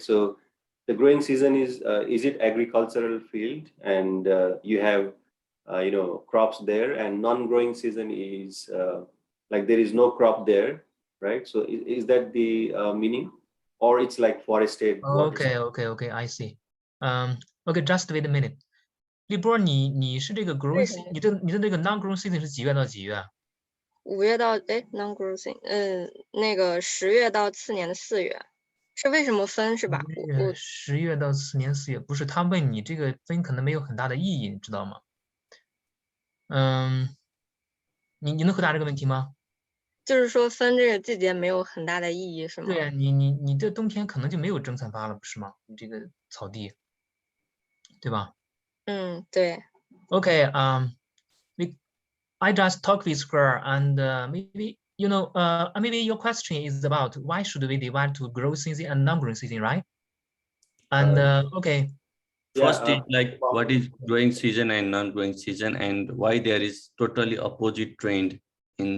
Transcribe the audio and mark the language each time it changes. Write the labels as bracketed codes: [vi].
[en] So the growing season is it agricultural field, and you have crops there, and non-growing season is like there is no crop there, right? So is that the meaning, or it's like forested? Okay, I see. Okay, just wait a minute. [zh] 立波，你是这个 growing， 你的这个 non-growing season 是几月到几月啊？5月到non-growing season，那个10月到次年的4月，是为什么分是吧？10月到次年4月，不是，他问你这个分可能没有很大的意义，你知道吗？你能回答这个问题吗？就是说分这个季节没有很大的意义是吗？对啊，你这冬天可能就没有正产发了，不是吗？你这个草地，对吧？对。 [en] Okay, I just talked with her, and maybe maybe your question is about why should we divide to growing season and non-growing season, right? And okay. First is like what is growing season and non-growing season, and why there is totally opposite trend in.